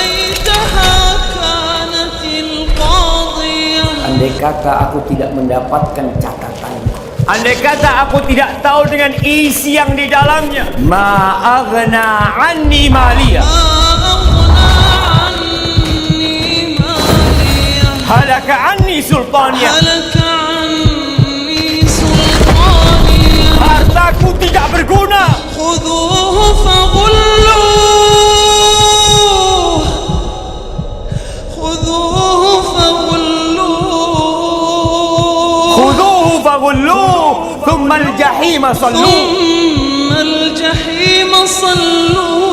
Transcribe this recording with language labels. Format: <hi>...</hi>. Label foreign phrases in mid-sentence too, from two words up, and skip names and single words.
<id>Andai kata aku tidak mendapatkan catatannya, andai kata aku tidak tahu dengan isi yang di dalamnya,</id> <ar>ما أغنى عني ماليه هلك عني سلطانيه,</ar> <id>hartaku tidak berguna.</id> <ar>خذوه فغلوه خذوه فغلوه, خذوه فغلوه ثم الجحيم صلوه, ثم الجحيم صلوه.</ar>